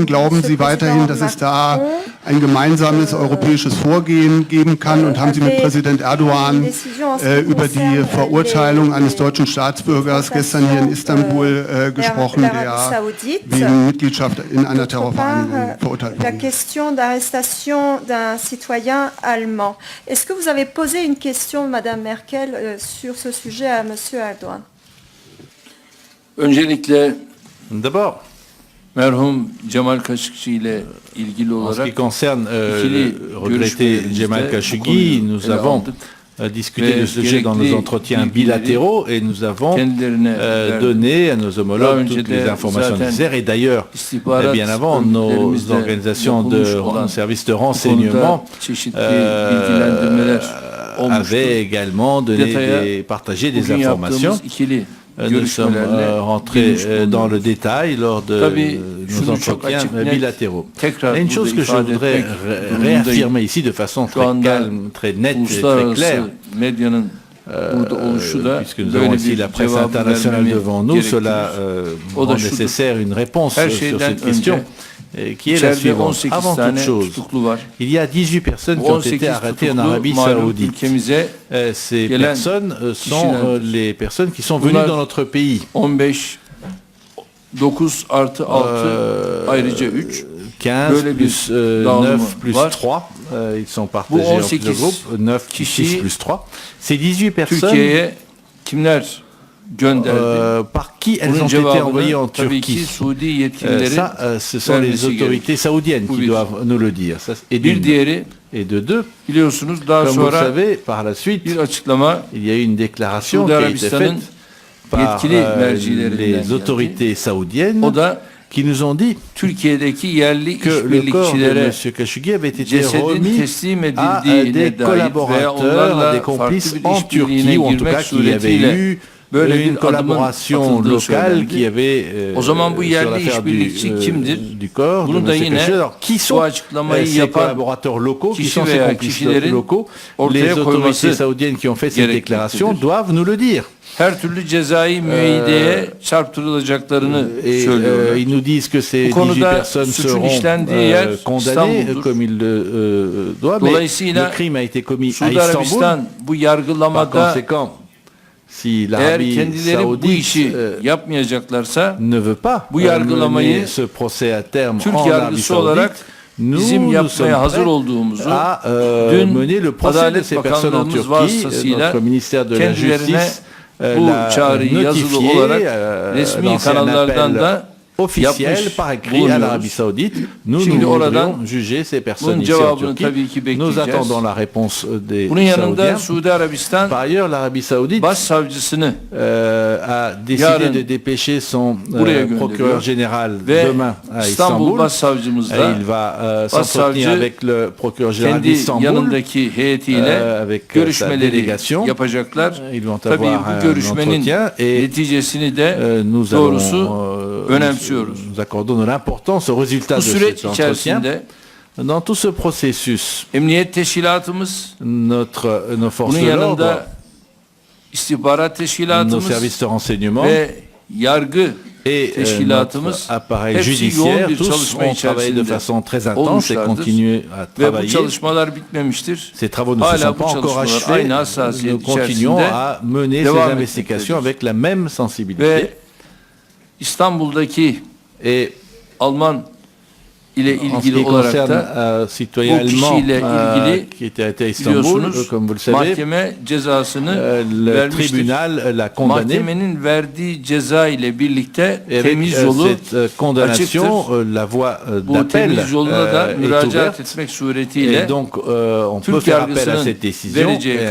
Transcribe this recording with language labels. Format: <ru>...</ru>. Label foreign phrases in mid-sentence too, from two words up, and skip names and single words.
<de>Glauben Sie weiterhin, dass es da ein gemeinsames europäisches Vorgehen geben kann? Und haben Sie mit Präsident Erdogan über die Verurteilung eines deutschen Staatsbürgers gestern hier in Istanbul gesprochen, der wegen Mitgliedschaft in einer Terrorvereinigung verurteilt wurde?</de> <fr>La question d'arrestation d'un citoyen allemand. Est-ce que vous avez posé une question, Madame Merkel, sur ce sujet à Monsieur Erdogan?</fr> <tr>Öncelikle</tr> <fr>D'abord,</fr> <tr>merhum Cemal Kaşıkçı ile ilgili</tr> <fr>en ce qui</fr> <tr>olarak</tr> <fr>concerne le regretté Cemal Khashoggi, nous avons discuté de ce sujet dans nos entretiens bilatéraux et nous avons donné à nos homologues toutes les informations nécessaires. Et d'ailleurs, bien avant, nos organisations nos services de renseignement avaient également partagé des informations. Nous sommes rentrés dans le détail lors de nos entretiens bilatéraux. Et une chose que je voudrais réaffirmer ici de façon très calme, très nette et très claire,</fr> <tr>burada oluşu da</tr> <fr>puisque nous</fr> <tr>böyle</tr> <fr>avons ici</fr> <tr>bir</tr> <fr>la presse</fr> <tr>cevabı</tr> <fr>internationale</fr> <tr>vermemi</tr> <fr>devant nous,</fr> <tr>gerektirir.</tr> <fr>cela</fr> <tr>O da</tr> <fr>rend</fr> <tr>şudur.</tr> <fr>nécessaire une réponse</fr> <tr>Her</tr> <fr>sur</fr> <tr>şeyden</tr> <fr>cette question,</fr> <tr>önce</tr> <fr>qui est la</fr> <tr>içeride</tr> <fr>suivante.</fr> <tr>18</tr> <fr>Avant toute</fr> <tr>tane</tr> <fr>chose,</fr> <tr>tutuklu var.</tr> <fr>il y a 18 personnes</fr> <tr>Bu</tr> <fr>qui ont</fr> <tr>18</tr> <fr>été arrêtées en</fr> <tr>tutuklu</tr> <fr>Arabie</fr> <tr>malum</tr> <fr>Saoudite.</fr> <tr>ülkemize</tr> <fr>Ces</fr> <tr>gelen</tr> <fr>personnes sont</fr> <tr>kişilerdir.</tr> <fr>les personnes qui sont venues</fr> <tr>Bunlar</tr> <fr>dans notre pays.</fr> <tr>15 9 artı 6 ayrıca 3</tr> <fr>15</fr> <tr>Böyle bir</tr> <fr>plus</fr> <tr>dağılımı</tr> <fr>9 plus</fr> <tr>var.</tr> <fr>3, ils sont partagés en</fr> <tr>18</tr> <fr>plusieurs groupes, 9 plus 6</fr> <tr>kişiyi</tr> <fr>plus 3. Ces 18 personnes,</fr> <tr>Türkiye'ye kimler gönderdi?</tr> <fr>par qui elles</fr> <tr>Bunun</tr> <fr>ont été envoyées en</fr> <tr>cevabını tabii ki</tr> <fr>Turquie?</fr> <tr>Suudi yetkililerin</tr> <fr>Ça, ce sont les</fr> <tr>vermesi</tr> <fr>autorités</fr> <tr>gerekir.</tr> <fr>saoudiennes</fr> <tr>Bu</tr> <fr>qui</fr> <tr>bir.</tr> <fr>doivent nous le dire. Ça, et</fr> <tr>Bir</tr> <fr>d'une.</fr> <tr>diğeri</tr> <fr>Et de deux,</fr> <tr>biliyorsunuz daha</tr> <fr>comme vous le</fr> <tr>sonra</tr> <fr>savez, par la suite,</fr> <tr>bir açıklama</tr> <fr>il y a eu une déclaration</fr> <tr>Suudi</tr> <fr>qui a été</fr> <tr>Arabistan'ın</tr> <fr>faite par</fr> <tr>yetkili mercilerinden</tr> <fr>les</fr> <tr>geldi.</tr> <fr>autorités saoudiennes</fr> <tr>O da</tr> <fr>qui nous ont dit</fr> <tr>Türkiye'deki yerli</tr> <fr>que le corps de</fr> <tr>işbirlikçilere</tr> <fr>M. Khashoggi avait été</fr> <tr>cesedin</tr> <fr>remis</fr> <tr>teslim</tr> <fr>à</fr> <tr>edildiğine</tr> <fr>des</fr> <tr>dair veya</tr> <fr>collaborateurs,</fr> <tr>onlarla</tr> <fr>des complices</fr> <tr>farklı bir</tr> <fr>en Turquie,</fr> <tr>işbirliğine</tr> <fr>ou en tout</fr> <tr>girmek</tr> <fr>cas qu'il y avait</fr> <tr>suretiyle</tr> <fr>eu</fr> <tr>böyle</tr> <fr>une</fr> <tr>bir adımın</tr> <fr>collaboration</fr> <tr>atıldığı</tr> <fr>locale</fr> <tr>söylendi.</tr> <fr>qui avait</fr> <tr>O zaman bu</tr> <fr>sur</fr> <tr>yerli</tr> <fr>l'affaire</fr> <tr>işbirlikçi kimdir?</tr> <fr>du corps de</fr> <tr>Bunu da</tr> <fr>M.</fr> <tr>yine</tr> <fr>Khashoggi. Alors, qui</fr> <tr>bu</tr> <fr>sont</fr> <tr>açıklamayı</tr> <fr>ces</fr> <tr>yapan</tr> <fr>collaborateurs locaux, qui</fr> <tr>kişi</tr> <fr>sont ces</fr> <tr>veya</tr> <fr>complices</fr> <tr>kişilerin</tr> <fr>locaux?</fr> <tr>ortaya</tr> <fr>Les autorités</fr> <tr>koyması</tr> <fr>saoudiennes qui ont fait cette</fr> <tr>gerekmektedir.</tr> <fr>déclaration doivent nous le dire.</fr> <tr>Her türlü cezai müeyyideye çarptırılacaklarını</tr> <fr>Et</fr> <tr>söylüyorlar.</tr> <fr>ils nous disent que ces</fr> <tr>Bu</tr> <fr>18</fr> <tr>konuda</tr> <fr>personnes</fr> <tr>suçun</tr> <fr>seront</fr> <tr>işlendiği yer</tr> <fr>condamnées</fr> <tr>İstanbul'dur.</tr> <fr>comme ils le doivent. Mais</fr> <tr>Dolayısıyla</tr> <fr>le crime a été commis à</fr> <tr>Suudi</tr> <fr>Istanbul.</fr> <tr>Arabistan bu</tr> <fr>Par</fr> <tr>yargılamada</tr> <fr>conséquent, si</fr> <tr>eğer</tr> <fr>l'Arabie</fr> <tr>kendileri bu</tr> <fr>saoudite</fr> <tr>işi yapmayacaklarsa</tr> <fr>ne veut pas</fr> <tr>bu yargılamayı</tr> <fr>mener ce procès à terme</fr> <tr>Türk</tr> <fr>en Arabie</fr> <tr>yargısı olarak</tr> <fr>Saoudite,</fr> <tr>bizim</tr> <fr>nous</fr> <tr>yapmaya</tr> <fr>sommes</fr> <tr>hazır</tr> <fr>prêts</fr> <tr>olduğumuzu</tr> <fr>à</fr> <tr>dün</tr> <fr>mener le procès de</fr> <tr>Adalet</tr> <fr>ces personnes en</fr> <tr>Bakanlığımız</tr> <fr>Turquie.</fr> <tr>vasıtasıyla</tr> <fr>Notre ministère de la</fr> <tr>kendilerine</tr> <fr>Justice</fr> <tr>bu</tr> <fr>l'a</fr> <tr>çağrıyı yazılı</tr> <fr>notifié,</fr> <tr>olarak resmi</tr> <fr>lancé un</fr> <tr>kanallardan</tr> <fr>appel</fr> <tr>da</tr> <fr>officiel</fr> <tr>yapmış</tr> <fr>par écrit à</fr> <tr>bulunuyoruz.</tr> <fr>l'Arabie Saoudite. Nous</fr> <tr>Şimdi oradan</tr> <fr>voudrions juger ces personnes</fr> <tr>bunun</tr> <fr>ici en</fr> <tr>cevabını</tr> <fr>Turquie.</fr> <tr>tabii ki</tr> <fr>Nous</fr> <tr>bekleyeceğiz.</tr> <fr>attendons la réponse des</fr> <tr>Bunun yanında</tr> <fr>Saoudiens.</fr> <tr>Suudi Arabistan</tr> <fr>Par ailleurs, l'Arabie Saoudite</fr> <tr>başsavcısını</tr> <fr>a décidé</fr> <tr>yarın</tr> <fr>de dépêcher son</fr> <tr>buraya gönderiyor</tr> <fr>procureur général</fr> <tr>ve</tr> <fr>demain à</fr> <tr>İstanbul</tr> <fr>Istanbul.</fr> <tr>Başsavcımız da</tr> <fr>Il va</fr> <tr>Başsavcı</tr> <fr>s'entretenir avec le procureur général</fr> <tr>kendi</tr> <fr>d'Istanbul.</fr> <tr>yanındaki heyetiyle</tr> <fr>avec sa</fr> <tr>görüşmeleri</tr> <fr>délégation.</fr> <tr>yapacaklar.</tr> <fr>Ils vont</fr> <tr>Tabii</tr> <fr>avoir</fr> <tr>bu</tr> <fr>un</fr> <tr>görüşmenin</tr> <fr>entretien et</fr> <tr>neticesini de</tr> <fr>nous</fr> <tr>doğrusu</tr> <fr>allons</fr> <tr>önemsiyoruz.</tr> <fr>nous accordons de l'importance au résultat</fr> <tr>Bu</tr> <fr>de</fr> <tr>süreç</tr> <fr>cet entretien.</fr> <tr>içerisinde</tr> <fr>Dans tout ce processus,</fr> <tr>emniyet teşkilatımız,</tr> <fr>nos</fr> <tr>bunun</tr> <fr>forces de l'ordre,</fr> <tr>yanında istihbarat</tr> <fr>nos</fr> <tr>teşkilatımız</tr> <fr>services de renseignement</fr> <tr>ve yargı</tr> <fr>et notre</fr> <tr>teşkilatımız</tr> <fr>appareil</fr> <tr>hepsi yoğun</tr> <fr>judiciaire,</fr> <tr>bir</tr> <fr>tous</fr> <tr>çalışma</tr> <fr>ont travaillé de</fr> <tr>içerisinde</tr> <fr>façon très intense et</fr> <tr>olmuşlardır.</tr> <fr>continuent à</fr> <tr>Ve bu</tr> <fr>travailler.</fr> <tr>çalışmalar bitmemiştir.</tr> <fr>Ces travaux ne se</fr> <tr>Hala</tr> <fr>sont</fr> <tr>bu</tr> <fr>pas encore</fr> <tr>çalışmalar</tr> <fr>achevés.</fr> <tr>aynı hassasiyet</tr> <fr>Nous continuons</fr> <tr>içerisinde</tr> <fr>à mener ces</fr> <tr>devam</tr> <fr>investigations</fr> <tr>etmektedir.</tr> <fr>avec la même sensibilité.</fr> <tr>Ve İstanbul'daki</tr> <fr>Et</fr> <tr>Alman ile</tr> <fr>en ce</fr> <tr>ilgili</tr> <fr>qui</fr> <tr>olarak</tr> <fr>concerne</fr> <tr>da</tr> <fr>citoyen</fr> <tr>bu</tr> <fr>allemand</fr> <tr>kişiyle ilgili</tr> <fr>qui était arrêté à Istanbul,</fr> <tr>biliyorsunuz</tr> <fr>comme vous le savez,</fr> <tr>mahkeme cezasını</tr> <fr>le</fr> <tr>vermiştir.</tr> <fr>tribunal l'a condamné.</fr> <tr>Mahkemenin verdiği ceza ile birlikte</tr> <fr>Et avec</fr> <tr>temiz yolu</tr> <fr>cette condamnation,</fr> <tr>açıktır.</tr> <fr>la voie</fr> <tr>Bu</tr> <fr>d'appel</fr> <tr>temiz yoluna da</tr> <fr>est</fr> <tr>müracaat</tr> <fr>ouverte.</fr> <tr>etmek suretiyle</tr> <fr>Et donc, on peut</fr> <tr>Türk</tr> <fr>faire appel à</fr> <tr>yargısının</tr> <fr>cette décision</fr> <tr>vereceği</tr> <fr>et</fr>